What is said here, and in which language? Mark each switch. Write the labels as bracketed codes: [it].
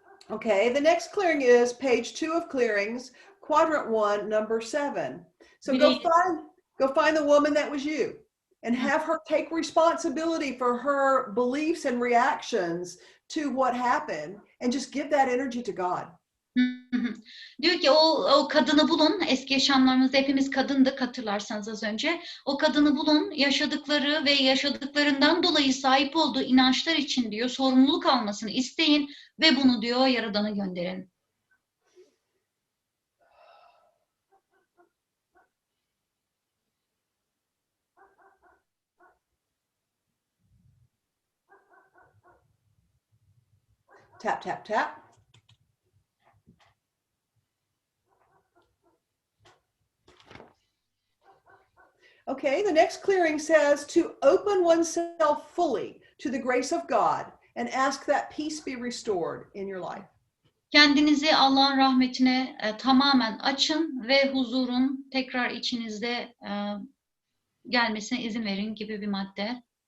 [en] Okay, the next clearing is page 2 of clearings, quadrant 1, number 7. So go find the woman that was you and have her take responsibility for her beliefs and reactions to what happened and just give that energy to God. [tr] Diyor ki o kadını bulun, eski yaşamlarımızda hepimiz kadındık hatırlarsanız az önce. O kadını bulun, yaşadıkları ve yaşadıklarından dolayı sahip olduğu inançlar için diyor sorumluluk almasını isteyin ve bunu diyor Yaradan'a gönderin. [en] Tap, tap, tap. Okay, the next clearing says to open oneself fully to the grace of God and ask that peace be restored in your life. [tr] Kendinizi Allah'ın rahmetine tamamen açın ve huzurun tekrar içinizde gelmesine izin verin gibi bir madde.